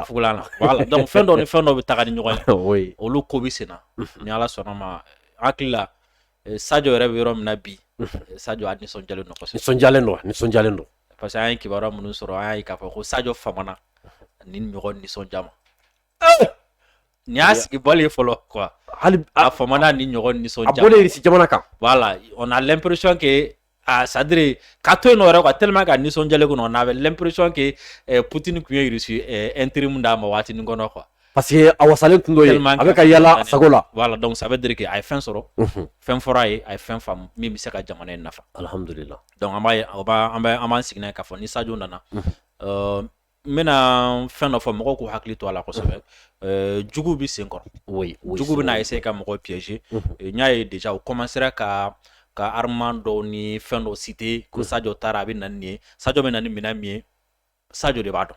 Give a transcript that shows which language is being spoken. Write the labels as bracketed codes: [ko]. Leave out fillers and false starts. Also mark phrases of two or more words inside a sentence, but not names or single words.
[fr] voilà donc [bm] fɛn dɔ ni fɛn dɔ bɛ taga ni ɲɔgɔn ye olu ko bɛ sen na ni Ala sɔnna ma hakili la Sadio yɛrɛ bɛ yɔrɔ min na bi Sadio a nisɔndiyalen don kosɛbɛ nisɔndiyalen don [fr] parce que [bm] an ye kibaruya minnu sɔrɔ an y'a ye k'a fɔ ko Sadio famana ni ɲɔgɔn nisɔndiya ma nin y'a sigi bɔli ye fɔlɔ quoi hali a famana ni ɲɔgɔn a nisɔndiya bɔlen irisi jamana kan [fr] voilà on a l'impression que c'est-à-dire [bm] k'a to yen nɔ yɛrɛ [fr] quoi tellement que [bm] a nisɔndiyalen kɔnɔ [fr] on avait l'impression que Poutine [bm] tun ye [fr] Russie intérim [bm] d'a ma waatinin kɔnɔ [fr] quoi parce que [bm] a wasalen tun dɔ ye a bɛ ka yala a sago la [fr] voilà donc ça veut dire que [bm] a ye fɛn sɔrɔ fɛn fɔra a ye a ye fɛn faamu min bɛ se ka jamana in nafa [ar] alhamdulillah [bm] donc an b'an sigi n'a ye k'a fɔ ni Sadio nana n bɛna fɛn dɔ fɔ mɔgɔw k'u hakili to a la kosɛbɛ jugu bɛ sen kɔrɔ jugu bɛna essayer ka mɔgɔw piéger n y'a ye déjà u commencera ka armement dɔw ni fɛn dɔw citer ko Sadio taara a bɛ na ni nin ye Sadio bɛ na ni minɛn min ye Sadio de b'a dɔn